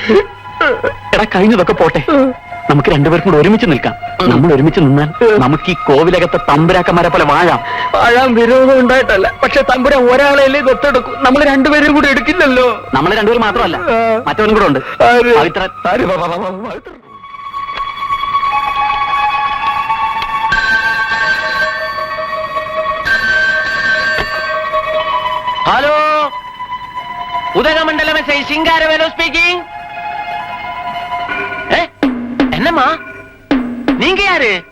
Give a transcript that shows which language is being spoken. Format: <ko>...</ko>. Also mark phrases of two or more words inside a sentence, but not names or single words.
<ml>എടാ, കഴിഞ്ഞതൊക്കെ പോട്ടെ, നമുക്ക് രണ്ടുപേർക്കും കൂടെ ഒരുമിച്ച് നിൽക്കാം. നമ്മൾ ഒരുമിച്ച് നിന്നാൽ നമുക്ക് ഈ കോവിലകത്തെ തമ്പുരാക്കന്മാരെ പോലെ വാഴാം. വാഴാൻ വിരോധം ഉണ്ടായിട്ടല്ല, പക്ഷെ തമ്പുരാൻ ഒരാളെയല്ലേ ദത്തെടുക്കും. നമ്മൾ രണ്ടുപേരും കൂടെ എടുക്കില്ലല്ലോ. നമ്മൾ രണ്ടുപേരും മാത്രമല്ല, മറ്റവനും കൂടെ ഉണ്ട്. പവിത്രൻ.</ml> <ta>ஹலோ, உதகமண்டலம் எஸ்ஐ சிங்காரவேலு ஸ்பீக்கிங். என்னம்மா, நீங்க யாரு?</ta>